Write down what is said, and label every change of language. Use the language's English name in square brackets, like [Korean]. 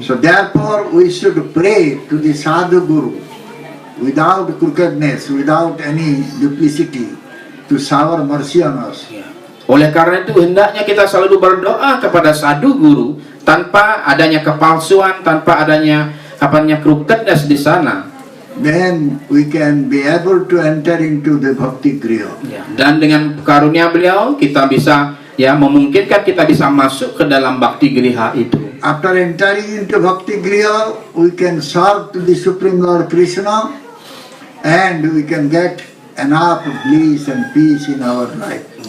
[English] So therefore we should pray to the Sadhu Guru without crookedness, without any duplicity, to shower mercy on us. [Indonesian] Oleh karena itu hendaknya kita selalu berdoa kepada sadhu guru tanpa adanya kepalsuan, tanpa adanya crookedness di sana. [English] Then we can be able to enter into the bhakti griha. [Indonesian] Dan dengan karunia beliau kita bisa memungkinkan kita bisa masuk ke dalam bakti griha itu. [English] After entering into bhakti griha, we can serve to the Supreme Lord Krishna, and we can get enough bliss and peace in our life.